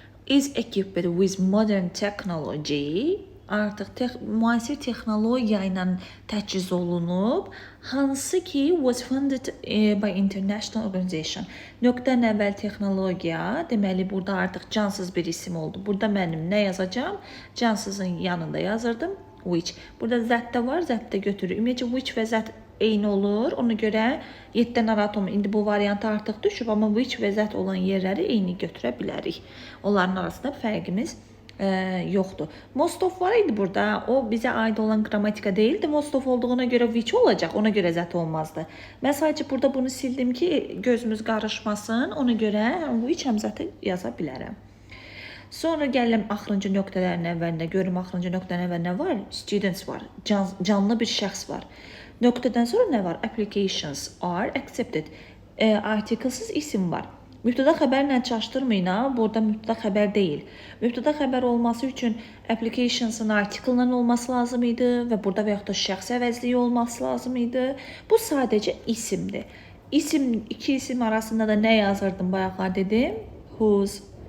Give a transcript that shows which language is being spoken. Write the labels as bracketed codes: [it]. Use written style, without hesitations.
[en] Is equipped with modern technology. [az] Artıq müasir texnologiya ilə təchiz olunub. Hansı ki [en] was funded by international organization. [az] Nöqtənin əvvəl texnologiya. Deməli burada artıq cansız bir isim oldu. Burada mənim nə yazacağım? Cansızın yanında yazırdım. Which. Burada that da var, that da götürür. Ümumiyyətcə which və that eyni olur. Ona görə 7-dən narahat olma. İndi bu variantı artıq düşüb, amma which və that olan yerləri eyni götürə bilərik. Onların arasında fərqimiz yoxdur. Most of var idi burada. O bizə aid olan qrammatika deyildi. Most of olduğuna görə which olacaq, ona görə zət olmazdı. Mən sadəcə burada bunu sildim ki, gözümüz qarışmasın. Ona görə həm which həm zəti yaza bilərəm. Sonra gəlirəm axırıncı nöqtələrin əvvəlinə. Görüm axırıncı nöqtənin əvvəlində nə var? Students var. Canlı bir şəxs var. Nöqtədən sonra nə var? [en] Applications are accepted. [az] Artiklesız isim var. Mübtəda xəbərlə çaşdırmayın ha. Burada mübtəda xəbər deyil. Mübtəda xəbər olması üçün applications'ın article-la olması lazım idi və burada və yaxud da şəxs əvəzliyi olması lazım idi. Bu sadəcə isimdir. İki isim arasında da nə yazırdım bayaqlar dedim? Whose.